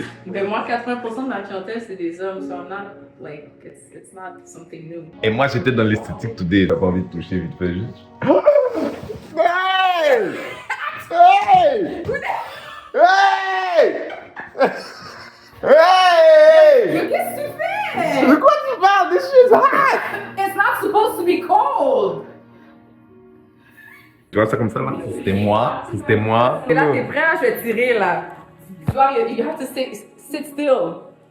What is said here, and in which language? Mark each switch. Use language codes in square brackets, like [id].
[fr] Ben moi, 80% de ma clientèle, c'est des hommes, [en] so I'm not, like, it's not something new. [fr] Et moi, j'étais dans l'esthétique today. J'ai pas envie de toucher vite fait juste. Hey! Hey! Hey! Hey! Mais qu'est-ce que tu fais? De quoi tu parles? [en] This shit's hot! It's not supposed to be cold! [fr] Tu vois ça comme ça là? Si c'était moi, si c'était moi. Et là, t'es prêt, là, je vais tirer, là. Tu vois, [en] you have to sit still.